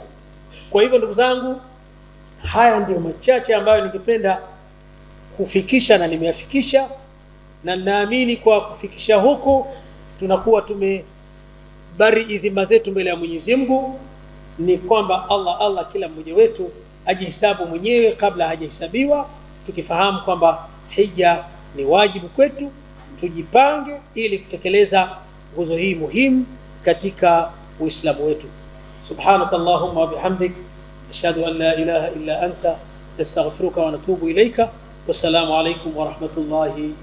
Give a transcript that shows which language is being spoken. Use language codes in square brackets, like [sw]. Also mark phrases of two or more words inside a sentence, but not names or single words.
[sw] Kwa hivyo ndugu zangu, haya ndio machache ambayo ningependa kufikisha na nimeyafikisha, na naamini kwa kufikisha huku tunakuwa tumebari idhima zetu mbele ya Mwenyezi Mungu. Ni kwamba Allah kila mmoja wetu ajihesabu mwenyewe kabla hajahesabiwa, tukifahamu kwamba hija ni wajibu kwetu. Tujipange ili kutekeleza nguzo hii muhimu katika Uislamu wetu. [ar] سبحانك اللهم وبحمدك، أشهد أن لا إله إلا أنت، نستغفرك ونتوب إليك. والسلام عليكم ورحمة الله